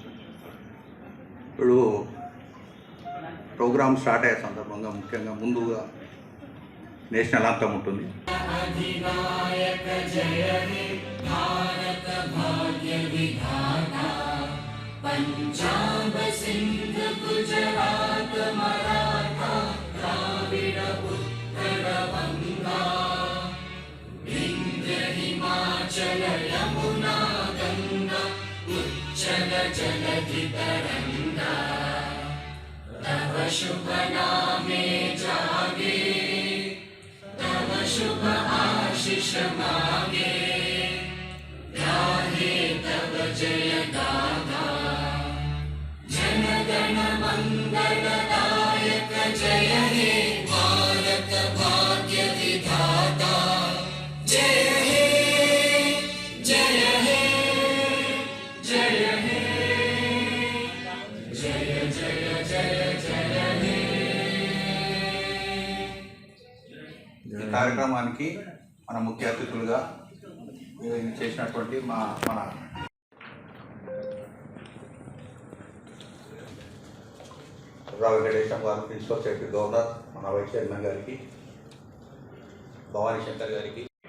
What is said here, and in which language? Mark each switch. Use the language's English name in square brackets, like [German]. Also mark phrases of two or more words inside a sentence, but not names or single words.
[Telugu] ఇప్పుడు [English] program start [Telugu] అయ్యే సందర్భంగా ముఖ్యంగా ముందుగా [English] national anthem [Telugu] ఉంటుంది. [Bangla] পঞ্জাব সিন্ধ গুজরাট মারাঠা দ্রাবিড় উত্তর বঙ্গ বিন্ধ্য হিমাচল যমুনা গঙ্গা উচ্ছল জলধি তরঙ্গ তব শুভ নামে জাগে তব শুভ আশিস মাগে গাহে তব জয় গাথা জনগণ মঙ্গলদায়ক জয় হে ভারত ভাগ্য বিধাতা জয় হে জয় হে জয় হে জয় জয় জয় জয় হে. [Telugu] ఈ కార్యక్రమానికి మన ముఖ్య అతిథులుగా చేసినటువంటి మన రావు వెంకటేశం గారు, [English] principal secretary governor, [Telugu] మన [English] vice chairman [Telugu] గారికి, భవానీ శంకర్ గారికి,